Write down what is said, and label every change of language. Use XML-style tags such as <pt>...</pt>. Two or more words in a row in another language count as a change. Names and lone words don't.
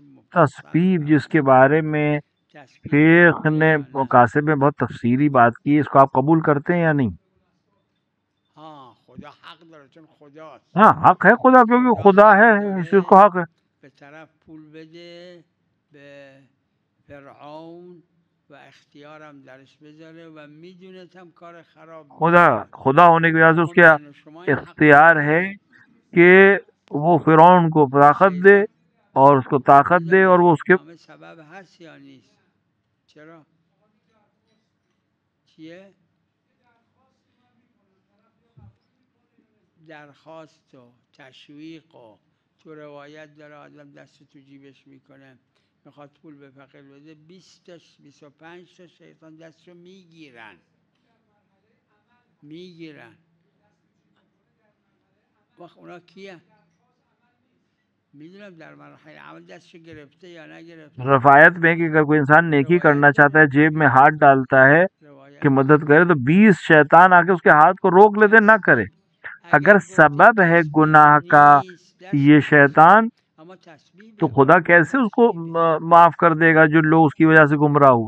<ur>تسبیب جسکے بارے میں شیخ نے مکاسب میں بہت تفصیلی بات کی، اسکو آپ قبول کرتے ہیں یا نہیں?</ur> <fa>हाँ خدا حق داره چون خداست.</fa> <ur>ہاں حق ہے خدا، کیونکہ خدا ہے اسلیے اسکو حق ہے.</ur> <fa>به طرف پول بده به فرعون و اختیارم درش بذاره و میدونست هم کار خراب</fa> <ur>خدا ہونے کی وجہ سے اسکے اختیار ہے کہ وہ فرعون کو طاقت دے اور اسکو طاقت دے اور وہ اسکے</ur> <fa>سبب هست یا نیست؟ چرا؟ چیه؟ درخواست و تشویق و تو روایت داره آدم دست تو جیبش میکنه میخواد پول به فقیر بده، 20 تا 25 تا شیطان دستشو میگیرن. وقت اونا کیه؟ میدونم در مرحله عمل دستشو گرفته یا نگرفته.</fa> <ur>رفایت میں کہ اگر کوئی انسان نیکی کرنا چاہتا ہے، جیب میں ہاتھ ڈالتا ہے کہ مدد کرے، تو 20 شیطان آکے اسکے ہاتھ کو روک لیتے، نہ کرے. اگر سبب ہے گناہ کا یہ شیطان، تو خدا کیسے اسکو معاف کر دےگا جو لوگ اسکی وجہ سے گمراہ ہوئے.</ur>